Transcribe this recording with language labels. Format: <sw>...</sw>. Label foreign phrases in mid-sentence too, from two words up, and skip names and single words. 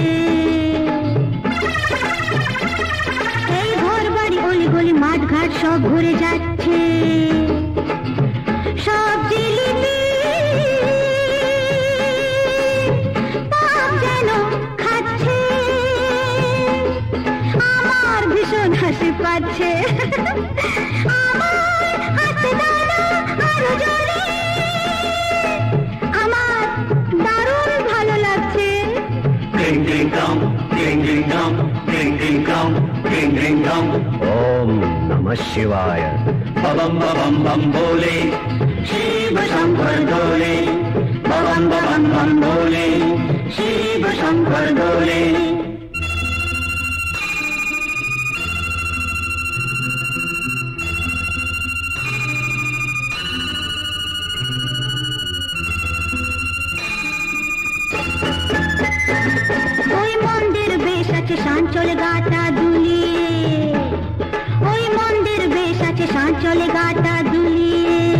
<bn>এই ঘর বাড়ি অলি গলি মাঠ ঘাট সব ঘুরে যাচ্ছে সব জিলিপি পাপ যেন খাচ্ছে আমার ভীষণ হাসি পাচ্ছে আমার হাসতে দাও না আরো জোরে আমার দারুণ ভালো লাগছে Ding ding dong, ding ding dong, ding ding dong, ding ding dong.</bn> <sa>ॐ नमः शिवाय.</sa> <hi>बम बम बम बोले, शिव शंकर डोले. बम बम बम बोले, शिव शंकर डोले.</hi> <bn>ওই মন্দির বেশ আছে শান চলে গাটা দুলিয়ে ওই মন্দির বেশ আছে শান চলে গাটা দুলিয়ে</bn>